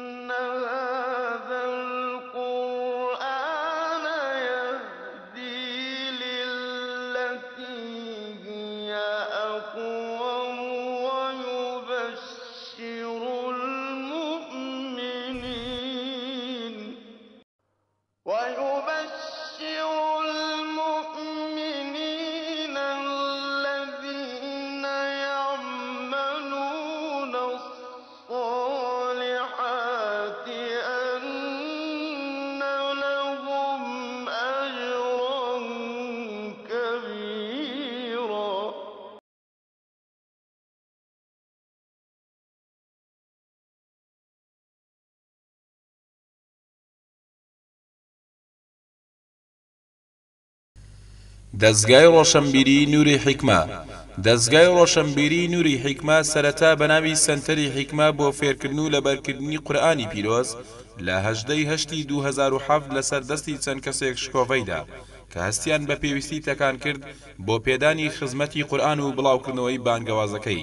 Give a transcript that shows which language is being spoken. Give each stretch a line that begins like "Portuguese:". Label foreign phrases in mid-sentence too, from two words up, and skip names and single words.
Arabic: هذا القرآن يهدي للتي هي أقوم ويبشر المؤمنين الذين يعملون الصالحات أن لهم أجرا كبيرا.
Central Kurdish: دەزگای ڕۆشنبیری نووری حیکمە. دەزگای ڕۆشنبیری نووری حیکمە سەرەتا بەناوی سەنتەری حیکمە بۆ فێرکردن و لەبەرکردنی قورئانی پیرۆز لە 18 2007 لەسەر دەستی چەند کەسێک شکۆڤەیدا کە هەستیان بە پێویستی تەکان کرد بۆ پێدانی خزمەتی قورئان و بڵاوکردنەوەی بانگەوازەکەی.